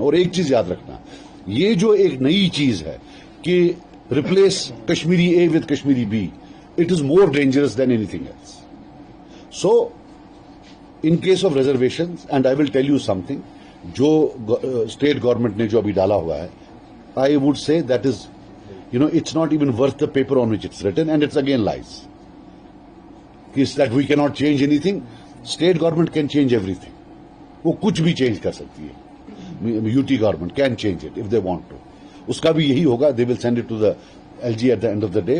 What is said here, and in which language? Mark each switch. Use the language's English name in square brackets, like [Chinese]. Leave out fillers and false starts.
[Hindi] और एक चीज याद रखना, ये जो एक नई चीज है कि [English] Replace Kashmiri A with Kashmiri B, it is more dangerous than anything else. So in case of reservation, and I will tell you something, [Hindi] जो स्टेट गवर्नमेंट ने जो अभी डाला हुआ है, [English] I would say that is, it's not even worth the paper on which it's written, and it's again lies. Is that we cannot change anything? State government can change everything. [Hindi] वो कुछ भी change कर सकती है. [English] UT government can change it if they want to. [Hindi] उसका भी यही होगा, [English] They will send it to the LG at the end of the day.